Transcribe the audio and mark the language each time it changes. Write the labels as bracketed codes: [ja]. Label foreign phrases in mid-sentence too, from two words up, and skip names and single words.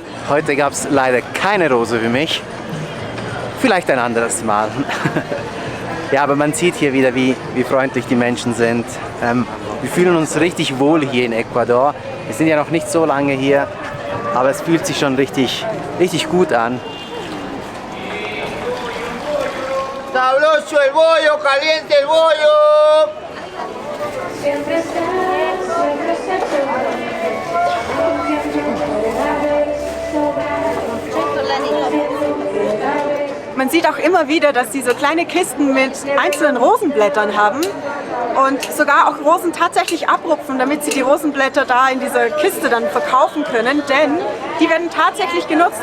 [de] Heute gab es leider keine Rose für mich. Vielleicht ein anderes Mal. Ja, aber man sieht hier wieder, wie freundlich die Menschen sind. Wir fühlen uns richtig wohl hier in Ecuador. Wir sind ja noch nicht so lange hier, aber es fühlt sich schon richtig gut an. [es] Sabroso el bollo, caliente el bollo. [de] Man sieht auch immer wieder, dass sie so kleine Kisten mit einzelnen Rosenblättern haben und sogar auch Rosen tatsächlich abrupfen, damit sie die Rosenblätter da in dieser Kiste dann verkaufen können, denn die werden tatsächlich genutzt.